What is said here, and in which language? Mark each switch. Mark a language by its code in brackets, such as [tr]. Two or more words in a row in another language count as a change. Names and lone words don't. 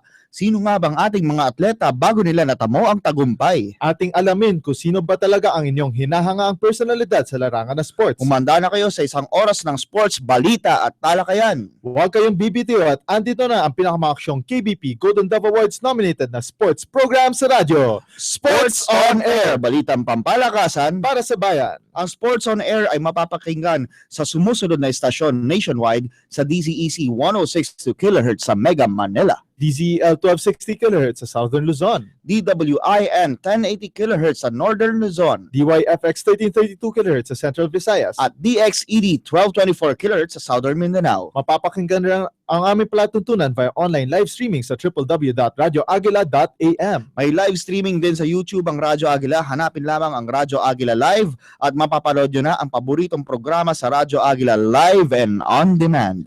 [tl] Sino nga bang ating mga atleta bago nila natamo ang tagumpay? Ating alamin kung sino ba talaga ang inyong hinahangaang personalidad sa larangan ng sports. Umanda na kayo sa isang oras ng sports, balita at talakayan. Huwag kayong bibitiw at andito na ang pinakamaksyong KBP Golden Dove Awards nominated na [en] sports program [tl] sa radyo. Sports on Air, balitang pampalakasan Para sa bayan. Ang Sports on Air ay mapapakinggan sa sumusunod na istasyon nationwide sa DZEC 106.2 kHz sa Mega Manila, DZEL 1260 kHz sa Southern Luzon, DWIN 1080 kHz sa Northern Luzon, DYFX 1332 kHz sa Central Visayas, at DXED 1224 kHz sa Southern Mindanao. mapapakinggan rin ang aming palatuntunan [en] via online live streaming [tl] sa www.radioagila.am. May [en] live streaming [tl] din sa YouTube ang Radyo Agila. Hanapin lamang ang Radyo Agila Live at mapapanood nyo na ang paboritong programa sa Radyo Agila Live and On Demand.